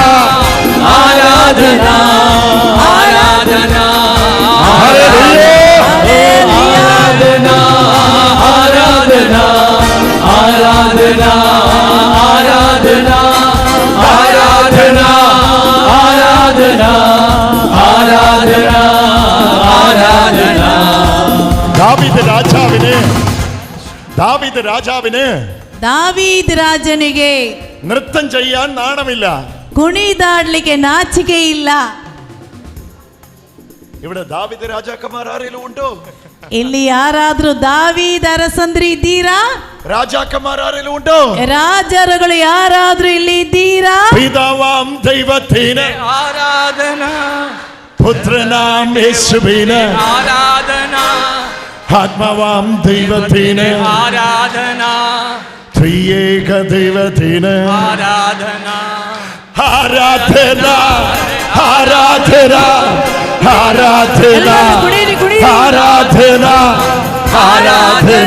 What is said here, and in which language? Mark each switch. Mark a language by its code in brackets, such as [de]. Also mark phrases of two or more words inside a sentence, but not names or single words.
[kn] ಆರಾಧನ, ಆರಾಧನ, ಆರಾಧನ, ಆರಾಧನ, ಆರಾಧನ, ಆರಾಧನ, ಆರಾಧನ, ಆರಾಧನ, ಆರಾಧನ, ಆರಾಧನ. [ml] ദാവീദ് രാജാവിന് [kn] ದಾವೀದ್ ರಾಜನಿಗೆ [ml] നൃത്തം ചെയ്യാൻ നാണമില്ല. [kn] ಕುಣಿದಾಡ್ಲಿಕ್ಕೆ ನಾಚಿಕೆ ಇಲ್ಲ. [ml] ഇവിടെ ദാവീദ് രാജാക്കന്മാർ ആരെങ്കിലും ഉണ്ടോ? [kn] ಇಲ್ಲಿ ಯಾರಾದ್ರೂ ದಾವೀದ್ ಅರಸಂದ್ರು ಇದ್ದೀರಾ? [ml] രാജാക്കന്മാർ ആരെങ്കിലും ഉണ്ടോ? [kn] ರಾಜರುಗಳು ಯಾರಾದ್ರೂ ಇಲ್ಲಿ ಇದ್ದೀರಾ? [ml] പിതാവാം ദൈവത്തിന് ആരാധന, പുത്രനാം യേശുവിന് ആരാധന, ആത്മാവാം ദൈവത്തിന് ആരാധന, ത്രിയേക ദൈവത്തിന് ആരാധന, ആരാധന ആരാധന ആരാധന ആരാധന ആരാധന